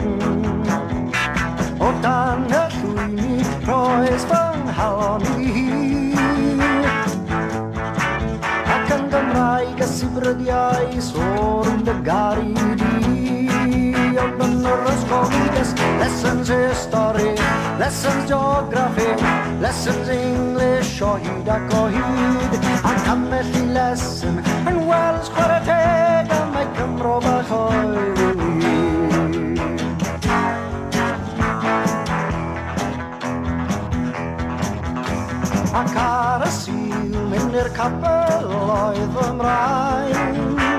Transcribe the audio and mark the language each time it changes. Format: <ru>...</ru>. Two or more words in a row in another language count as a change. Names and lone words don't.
<cy>O dan y llwyni roes fy nghalon i hyd. Ac yn Gymraeg y sibryddiais o'r dy garu di. Ond yn yr ysgol ni ges</cy> <en>lessons history, lessons geography, lessons English</en> <cy>o hyd ac o hyd. Ac ambell i lesson yn Welsh chwarae teg am mai Cymro bach oeddwn ni. Ac ar y sil mynd i'r capel oedd fy mraint.</cy>